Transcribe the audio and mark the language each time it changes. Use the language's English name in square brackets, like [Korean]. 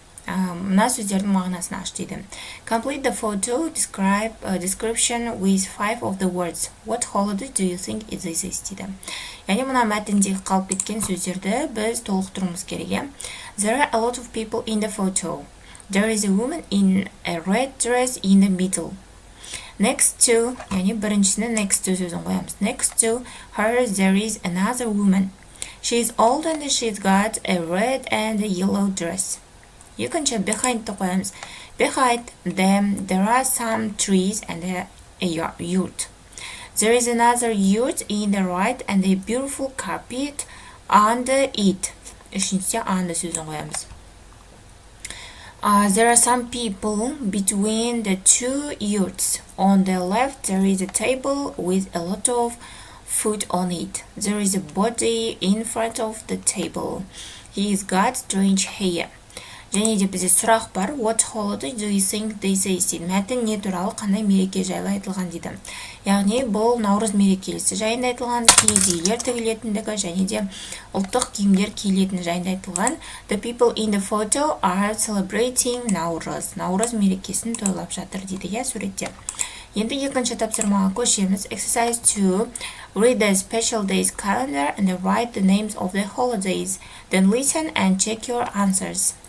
[English] Мына сөздердің мағынасын аш дейді. Complete the photo, description with 5 of the words. What holiday do you think this is [Kazakh] дейді. Яғни мына мәтіндегі қалып кеткен сөздерді біз толықтыруымыз керек. [English] There are a lot of people in the photo. There is a woman in a red dress in the middle. [Kazakh] Next to, яғни біріншісіне next to сөзін қоямыз. [English] Next to her there is another woman. She is old and she's got a red and a yellow dress. [Kazakh] Екінші behind'ті қоямыз. [English] Behind them there are some trees and a yurt. There is another yurt in the right and a beautiful carpet under it. [Kazakh] Үшіншісі under сөзін қоямыз. [English] There are some people between the two yurts. On the left there is a table with a lot of food on it. There is a body in front of the table. He's got strange hair. [Kazakh] Және де бізде сұрақ бар. [English] What holiday do you think this is? [Kazakh] Мәтін не туралы қандай мереке жайлы айтылған дейді. Яғни бұл наурыз мерекесі жайында айтылған, киіз үйлер тігілетіндігі және де ұлттық киімдер киілетіні жайында айтылған. [English] The people in the photo are celebrating Наурыз. [Kazakh] Наурыз мерекесін тойлап жатыр дейді суретте. Енді екінші тапсырмаға көшеміз. [English] Exercise 2. Read the special days calendar and write the names of the holidays. Then listen and check your answers.